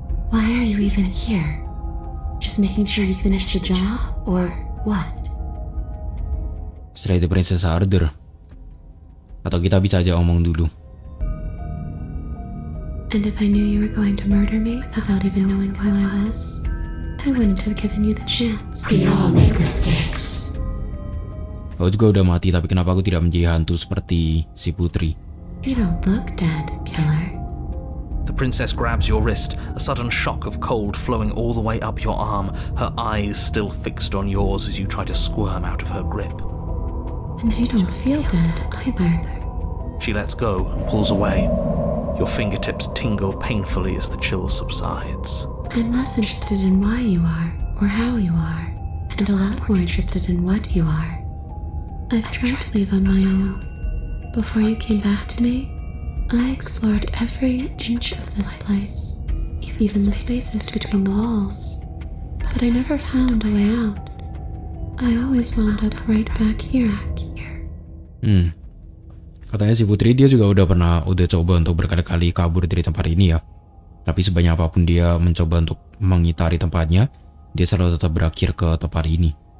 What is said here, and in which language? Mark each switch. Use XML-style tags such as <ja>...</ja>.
<en>Why are you even here? Just making sure you finish the job, or what? Slay the princess harder.</en> <id>Atau kita bisa aja omong dulu.</id> <en>And if I knew you were going to murder me without even knowing who I was, I wouldn't have given you the chance. We all make mistakes.</en> <id>Aku juga udah mati, tapi kenapa aku tidak menjadi hantu seperti si putri?</id> <en>You don't look dead, Killer. The princess grabs your wrist, a sudden shock of cold flowing all the way up your arm, her eyes still fixed on yours as you try to squirm out of her grip. And you don't feel dead either. She lets go and pulls away. Your fingertips tingle painfully as the chill subsides. I'm less interested in why you are, or how you are, and a lot more interested in what you are. I've tried to leave on my own. Before you came back to me, I explored every inch of this place, even the spaces between the walls. But I never found a way out. I always wound up right back here.</en> <id>Katanya si putri dia juga udah coba untuk berkali-kali kabur dari tempat ini ya. Tapi sebanyak apapun dia mencoba untuk mengitari tempatnya, dia selalu tetap berakhir ke tempat ini.</id>